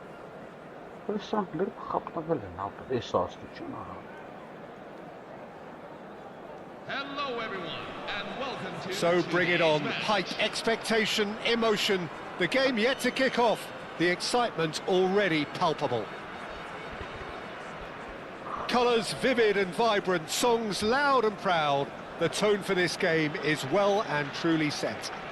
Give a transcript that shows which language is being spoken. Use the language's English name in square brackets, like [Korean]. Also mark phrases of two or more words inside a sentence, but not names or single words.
[Armenian] Որ սրանք լրիվ խապտվել են ապրել, այս աստություն արա։ [English] So bring it on, height, expectation, emotion, the game yet to kick off, the excitement already palpable. Colours vivid and vibrant, songs loud and proud, the tone for this game is well and truly set.